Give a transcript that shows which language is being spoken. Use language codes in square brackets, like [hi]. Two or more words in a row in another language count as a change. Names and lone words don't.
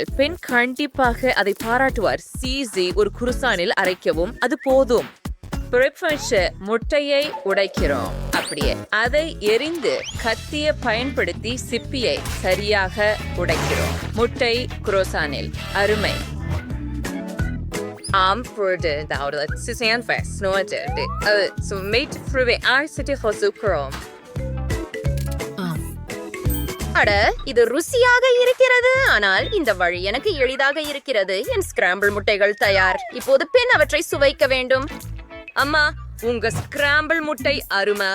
[ta] பெண் கண்டிப்பாக அதை பாராட்டுவார். சீஸை ஒரு குருசானில் அரைக்கவும், அது போதும். முட்டையை உடைக்கிறோம். அப்படியே அதை எரிந்து கத்தியை பயன்படுத்தி சிப்பியை சரியாக உடைக்கிறோம். முட்டை குரோசானில். அருமை. Am wurde dauert Suzanne Fest note so made through city hosukurom. அட, இது ருசியாக இருக்கிறது. ஆனால் இந்த வழி எனக்கு எளிதாக இருக்கிறது. என் ஸ்கிராம்பிள் முட்டைகள் தயார். இப்போது பெண் அவற்றை சுவைக்க வேண்டும். அம்மா, உங்க ஸ்கிராம்பிள் முட்டை அருமை.